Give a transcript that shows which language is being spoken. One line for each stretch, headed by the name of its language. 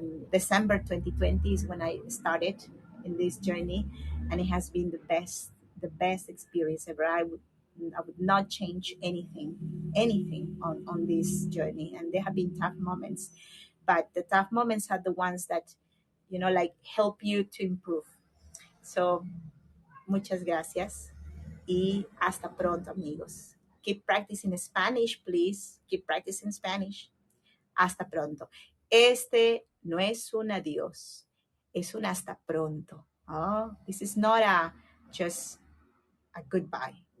English: December 2020 is when I started in this journey, and it has been the best experience ever. I would not change anything on this journey. And there have been tough moments, but the tough moments are the ones that, like help you to improve.
Spanish: So, muchas gracias y hasta pronto, amigos.
English: Keep practicing Spanish, please. Keep practicing Spanish.
Spanish: Hasta pronto. Este no es un adiós, es un hasta pronto.
English: Oh, this is not just a goodbye.